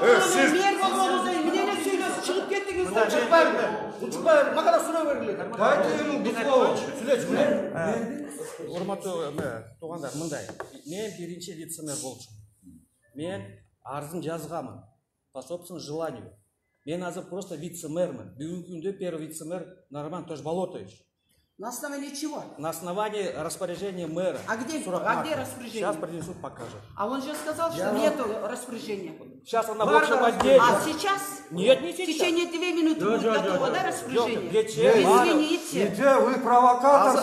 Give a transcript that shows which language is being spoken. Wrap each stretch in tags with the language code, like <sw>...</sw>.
<ky>Мэр болгонуңузда эмне сүйлөшүп чыгып кеттиңиз да. Учпай, мага да суроо бергиле.</ky> <ru>Дайте ему слово.</ru> <ky>Урматтуу туугандар, мындай. Мен биринчи вице-мэр болчумун. Мен арызын жазганмын</ky> <ru>по собственному желанию.</ru> <ky>Мен азыр просто вице-мэрмин. Бүгүнкү күндө первый вице-мэр Нариман Ташболотович.</ky> <ru>На основании чего? На основании распоряжения мэра. А где распоряжение? Сейчас принесут, покажут. А он же сказал, что нету распоряжения. Сейчас она в общем отделе. А сейчас? Нет, не В сейчас. течение 2 минуты будет готово, да, распоряжение? Извините, вы провокатор.</ru>